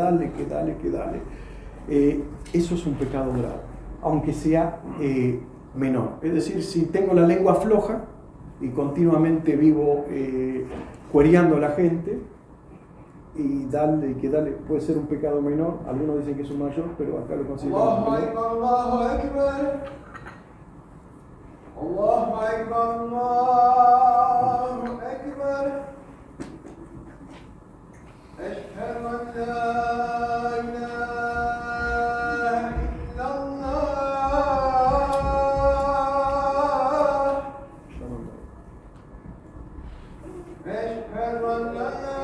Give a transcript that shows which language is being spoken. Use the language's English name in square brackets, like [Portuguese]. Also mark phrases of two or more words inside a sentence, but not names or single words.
[Spanish] Eso es un pecado grave, aunque sea menor. Es decir, si tengo la lengua floja y continuamente vivo cuereando a la gente, y dale, puede ser un pecado menor, algunos dicen que es un mayor, pero acá lo consideramos menor. [Arabic] الله أكبر، الله أكبر، الله أكبر، أشهد أن لا إله إلا الله، أشهد أن لا